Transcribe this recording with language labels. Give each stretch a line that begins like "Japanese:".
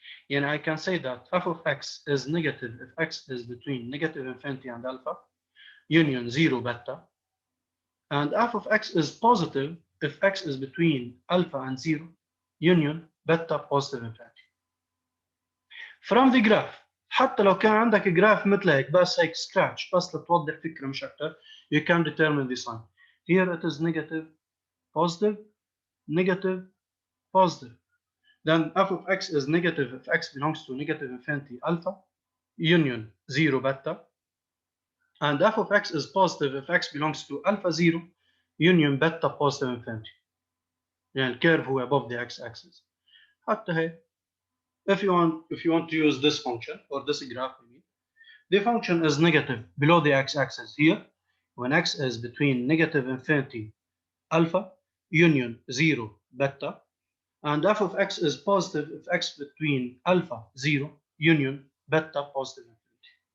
Arabic: يعني
English: I can say that f of x is negative if x is between negative infinity and alpha union 0 beta, and f of x is positive if x is between alpha and 0 union beta positive infinity. From the graph
Arabic: حتى لو كان عندك جراف مثل هيك بس هيك scratch بس لتوضح فكرة مش أكتر
English: you can determine the sign. Here it is negative positive negative positive. Then f of x is negative if x belongs to negative infinity alpha union 0 beta, and f of x is positive if x belongs to alpha 0 union beta positive infinity.
Arabic: يعني الكيرف هو
English: above the x-axis.
Arabic: حتى هيك
English: if you want to use this function or this graph, the function is negative below the x-axis here when x is between negative infinity alpha union 0 beta, and f of x is positive if x between alpha 0 union beta positive infinity.